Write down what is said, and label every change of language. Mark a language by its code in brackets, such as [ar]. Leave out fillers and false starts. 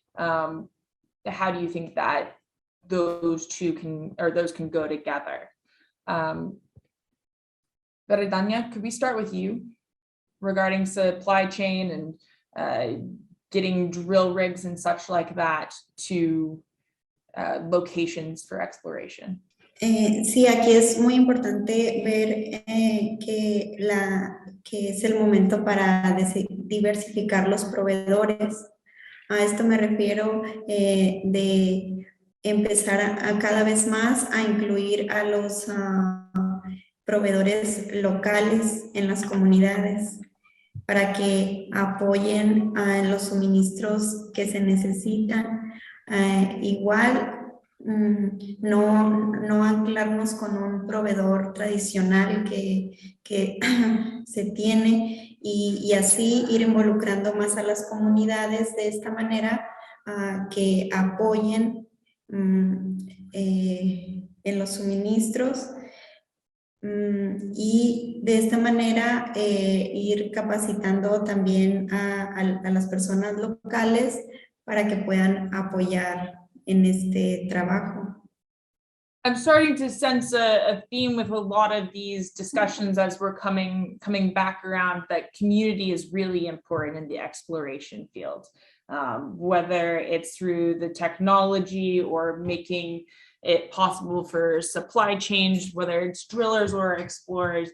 [en] How do you think that those can go together? Veridania, could we start with you regarding supply chain and getting drill rigs and such like that to locations for exploration? [es] Sí, aquí es muy importante ver que es el momento para diversificar los proveedores. A esto me refiero de empezar a cada vez más a incluir a los proveedores locales en las comunidades, para que apoyen en los suministros que se necesitan. Igual, no anclarnos con un proveedor tradicional que se tiene, y así ir involucrando más a las comunidades de esta manera, que apoyen en los suministros. Y de esta manera ir capacitando también a las personas locales para que puedan apoyar en este trabajo. [en] I'm starting to sense a theme with a lot of these discussions as we're coming back around, that community is really important in the exploration field, whether it's through the technology or making it possible for supply chains, whether it's drillers or explorers.